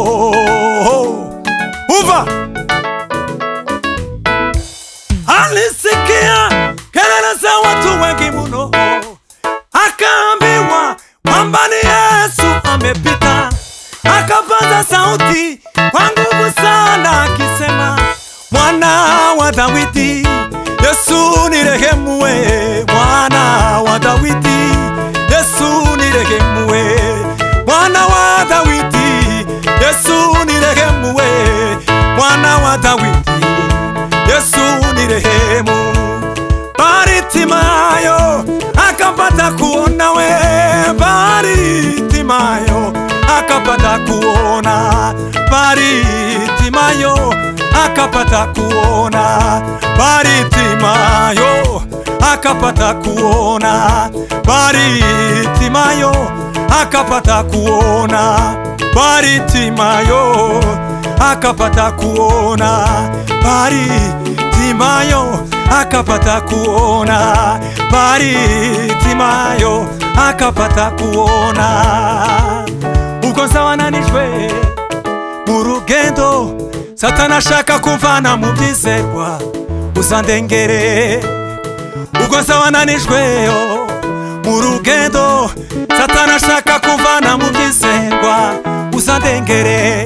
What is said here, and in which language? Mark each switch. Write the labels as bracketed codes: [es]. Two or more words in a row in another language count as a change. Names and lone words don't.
[sw] Uva alisikia kelele za watu wengi mno, akaambiwa kwamba ni Yesu amepita. Akapaza sauti kwa nguvu sana akisema, mwana wa Dawidi, Yesu nirehemu we. Mwana wa Dawidi, Yesu nirehemu we. Mwana wa Dawidi, Yesu nirehemu we. Mwana wa Dawidi, Yesu nirehemu. Bartimayo akapata kuona we. Bartimayo akapata kuona. Bartimayo akapata kuona. Bartimayo akapata kuona. Bartimayo akapata kuona. Bartimayo akapata kuona. Bartimayo akapata kuona. Bartimayo akapata kuona. [rw] Uko sawa nanishwe murugendo, Satana shaka kumvana mu byizerwa, uzandengere. Uko sawa nanishweyo murugendo, Satana shaka kumvana mu byizerwa, uzandengere.